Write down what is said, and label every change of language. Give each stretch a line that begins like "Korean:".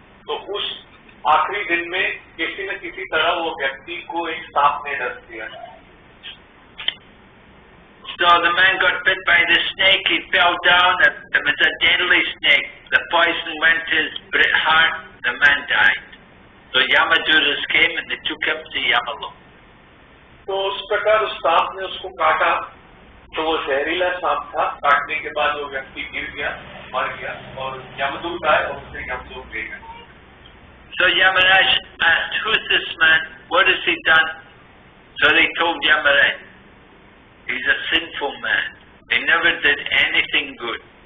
Hindi: तो उस आखिरी दिन में किसी न किसी तरह वो व्यक्ति को एक सांप ने डस दिया.
English: So the man got bit by the snake, he fell down, it was a deadly snake. The poison went to his heart, the man died. So Yamaduras came and they took him to Yamalok.
Hindi: तो उस प्रकार उस सांप ने उसको काटा, तो वो जहरीला सांप था. काटने के बाद वो व्यक्ति गिर गया, मर गया, और यमदूत आए और उसे यमलोक ले गए.
English: So Yamaraj asked, who's this man? What has he done? So they told Yamaraj. He's a sinful man. He never did anything good.